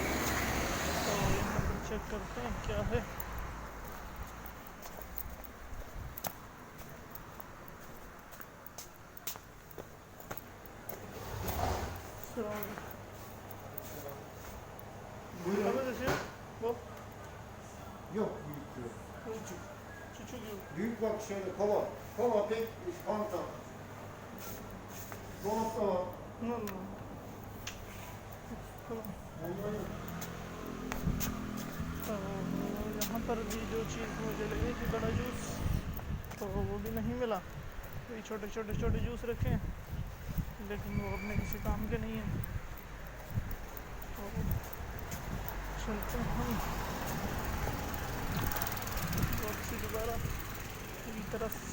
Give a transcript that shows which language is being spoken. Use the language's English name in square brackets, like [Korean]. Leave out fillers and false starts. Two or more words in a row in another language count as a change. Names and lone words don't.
[Hindi] तो यहाँ पर चेक करते हैं क्या है। [Turkish] Yok büyük yok. Küçük yok. Büyük bak şöyle kova. Kova tek fanta. Dolapta var. Ondan yok. [Hindi] तो यहाँ पर भी जो चीज़ मुझे लगी थी बड़ा जूस, तो वो भी नहीं मिला। तो ये छोटे छोटे जूस रखे हैं, लेकिन वो अपने किसी काम के नहीं हैं। तो चलते हैं हम वापसी दोबारा की तरफ।